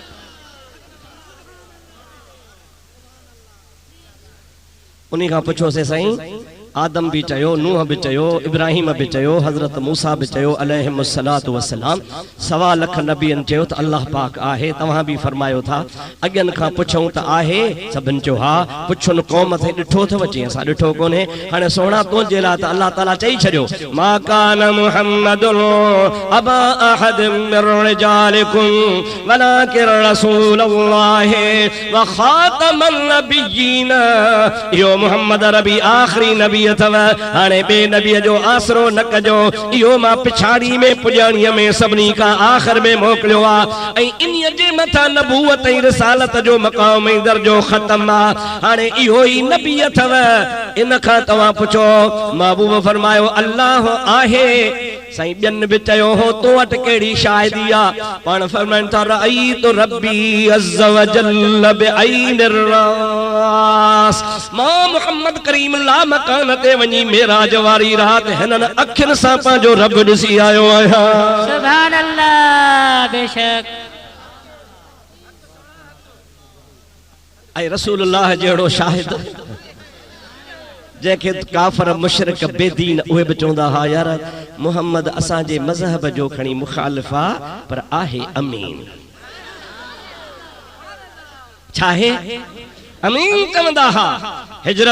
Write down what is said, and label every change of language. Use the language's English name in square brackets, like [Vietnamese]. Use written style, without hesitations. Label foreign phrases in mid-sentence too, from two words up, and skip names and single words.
[Sindhi] उन्हीं खां पुछोसीं साईं आदम भी चयो नूह भी चयो इब्राहिम भी चयो हजरत मूसा भी चयो [Arabic] عليهم الصلاة والسلام [Sindhi] 1.25 लख नबियन चयो त अल्लाह पाक आहे तव्हां भी फरमायो था अगन खां पुछूं त आहे सभिन चयो हा पुछन क़ौम थे ॾिठो अथव चई असां ॾिठो कोन्हे हाणे सोना तुंहिंजे लाइ त अल्लाह ताला चई छॾियो [Arabic] ما كان محمد أبا أحد من رجالكم ولكن رسول الله وخاتم [Sindhi] नबिय्यीन यो मुहम्मद रबी आखिरी नबी हाने बे नबी जो आसरो न कजो इहो मां पिछाड़ी में पुजाणीअ में सभिनी खां आखिर में मोकिलियो आहे ऐं इन्हीअ जे मथां नबूवत ऐं रिसालत जो मक़ाम ऐं दर्जो ख़तम आहे हाणे इहो ई नबी अथव इन खां तव्हां पुछो महबूब फरमायो अल्लाह आहे साईं ॿियनि बि चयो हो तो वटि कहिड़ी शाहिदी आहे पाण फरमाइनि था [Arabic] رأيت ربي عز وجل بعين الرأس [Sindhi] मां मुहम्मद करीम ला मकान ते वञी मेराज वारी रात हिननि अखियुनि सां पंहिंजो रब ॾिसी आयो आहियां [Arabic] سبحان الله बेशक [Sindhi] ऐं रसूलुल्लाह जहिड़ो शाहिद जंहिंखे काफ़र मुशरिक बेदीन उहे बि चवंदा हा यार मुहम्मद असांजे मज़हब जो खणी मुखालिफ़ आहे पर आहे अमीन छा आहे अमीन चवंदा हा हिजरत